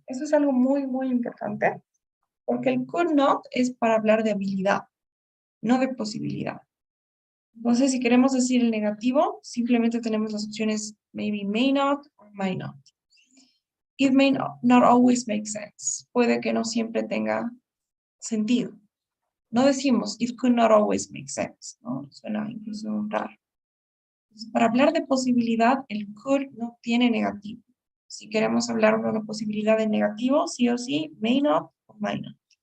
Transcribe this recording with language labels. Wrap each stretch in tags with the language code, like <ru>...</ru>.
<es>Eso es algo muy, muy importante, porque el could not es para hablar de habilidad, no de posibilidad. Entonces, si queremos decir el negativo, simplemente tenemos las opciones</es> <en>maybe may not or might not. It may not always make sense.</en> <es>Puede que no siempre tenga sentido. No decimos</es> <en>it could not always make sense,</en> <es>¿no? Suena incluso raro. Entonces, para hablar de posibilidad, el could no tiene negativo. Si queremos hablar de una posibilidad de negativo, sí o sí, may not o might not.</es>